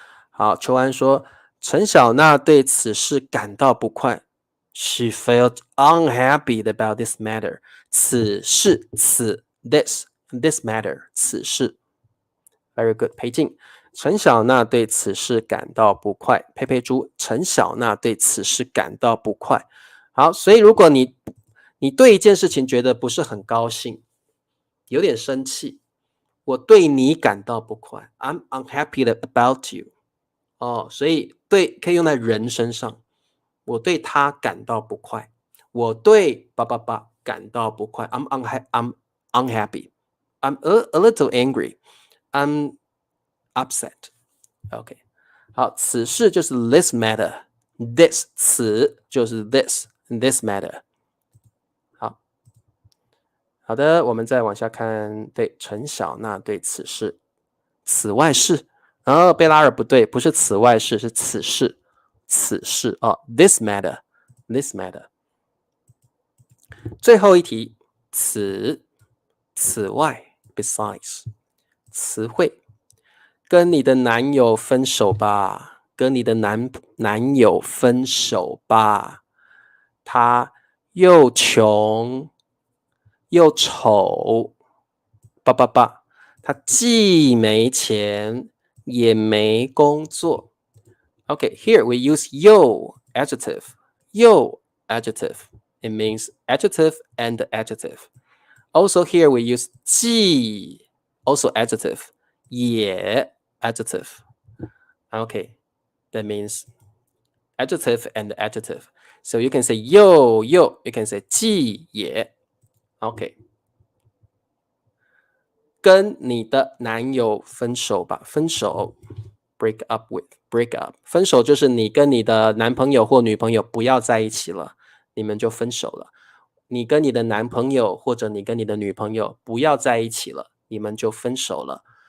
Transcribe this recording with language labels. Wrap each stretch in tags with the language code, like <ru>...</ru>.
<zh>好，邱安说，陈小娜对此事感到不快。</zh> <en>She felt unhappy about this matter.</en> <zh>此事，this matter 此事。 Very good， 裴静，陈小娜对此事感到不快。佩佩猪，陈小娜对此事感到不快。好，所以如果你对一件事情觉得不是很高兴，有点生气。我对你感到不快 ， I'm unhappy about you。所以对可以用在人身上。我对他感到不快。我对叭叭叭感到不快。</zh> <en>I'm unhappy. I'm a little angry. I'm upset.</en> <zh>OK， 好，此事就是 this matter. This 此就是 this matter。好的，我们再往下看，对，陈小娜对此事，此外事，贝拉尔不对，不是此外事，是此事，此事哦 ， this matter，this matter。最后一题，此外 ，besides，词汇，跟你的男友分手吧，跟你的男友分手吧，他又穷。又丑，叭叭叭，他既没钱也没工作。</zh> <en>Okay, here we use 又 adjective. 又 adjective. It means adjective and adjective. Also here we use 既 also adjective. 也 adjective. Okay, that means adjective and adjective. So you can say 又 you can say 既也。</en> <zh>OK， 跟你的男友分手吧，分手 break up with break up，分手就是你跟你的男朋友或女朋友不要在一起了，你们就分手了。你跟你的男朋友或者你跟你的女朋友不要在一起了，你们就分手了。</zh>